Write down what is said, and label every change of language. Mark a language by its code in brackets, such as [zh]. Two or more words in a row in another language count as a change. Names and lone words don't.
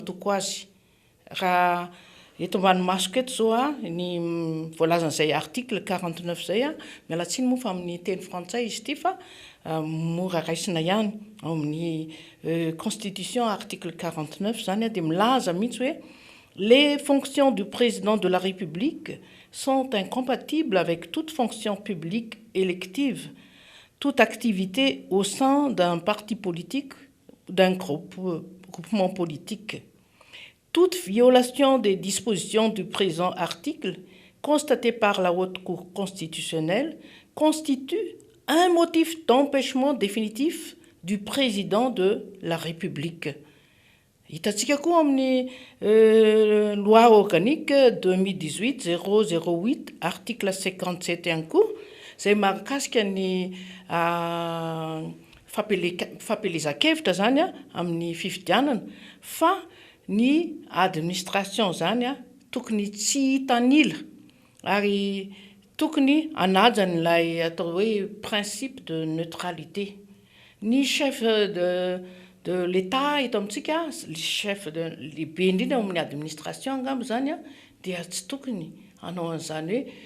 [mg] toko azy raha eto ambanimasoko eto zao ny voalazan'izay article 49 zay mialatsiny moa fa amin'ny teny frantsay izy ity fa mora raisina ihany ao amin'ny [fr] constitution article [mg] 49 zany dia milaza mihitsy hoe [fr] les fonctions du président de la République sont incompatibles avec toute fonction publique élective, toute activité au sein d'un parti politique, d'un groupement politique. Toute violation des dispositions du présent article, constatée par la Haute Cour constitutionnelle, constitue un motif d'empêchement définitif du président de la République. [mg] Hitatsika koa amin'ny [fr] loi organique [mg] 2018-008 article 57 ihany koa izay mahakasika ny fampelezan-kevitra zany amin'ny fifidianana fa ny administration zany tokony tsy hitanila ary tokony anajan'ilay atao hoe [fr] principe de neutralité [mg] ny [fr] chef de l'État [mg] eto amintsika [fr] chef de [mg] lehibe indrindra amin'ny administration angamba zany dia tsy tokony hanao an'izany